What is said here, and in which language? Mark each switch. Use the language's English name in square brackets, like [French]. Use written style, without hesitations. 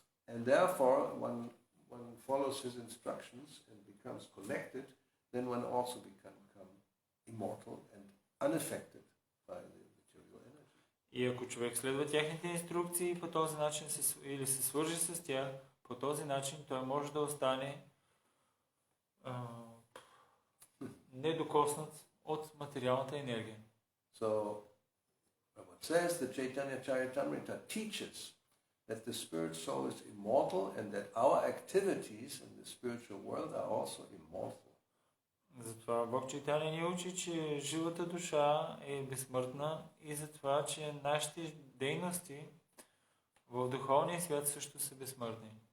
[English] And therefore one follows his instructions and becomes connected, then one also become immortal and unaffected by the material energy. [Bulgarian] И ако човек следва техните инструкции по този начин или се свържи с тях, по този начин той може да остане недокоснат от материалната енергия. [English] So, Prabhupada says the Chaitanya Charitamrita teaches that the spirit soul is immortal and that our activities in the spiritual world are also immortal. [Bulgarian] Затова Бог Чайтаня ни учи, че живата душа е безсмъртна и затова, че нашите дейности в духовния свят също са безсмъртни.